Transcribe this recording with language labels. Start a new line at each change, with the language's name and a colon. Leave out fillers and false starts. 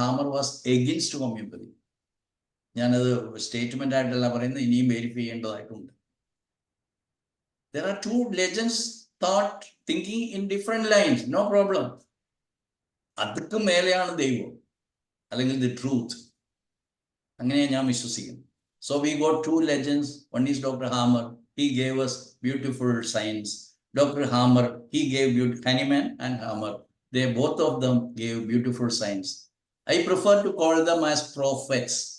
English: Hammer was against homeopathy.
Malayalam: ഞാനത് statement ആയിട്ടല്ല പറയുന്നത്, ഇനിയും വെരിഫൈ ചെയ്യേണ്ടതായിട്ടുണ്ട്.
English: There are two legends thinking in different lines, no problem.
Malayalam: അതൊക്കെ മേലെയാണ് ദൈവം, അല്ലെങ്കിൽ the truth. അങ്ങനെ ഞാൻ വിശ്വസിക്കുന്നു.
English: So we got two legends. One is Dr. Hammer. He gave us beautiful science. Dr. Hammer, he gave Hahnemann and Hammer. They both of them gave beautiful science. I prefer to call them as prophets.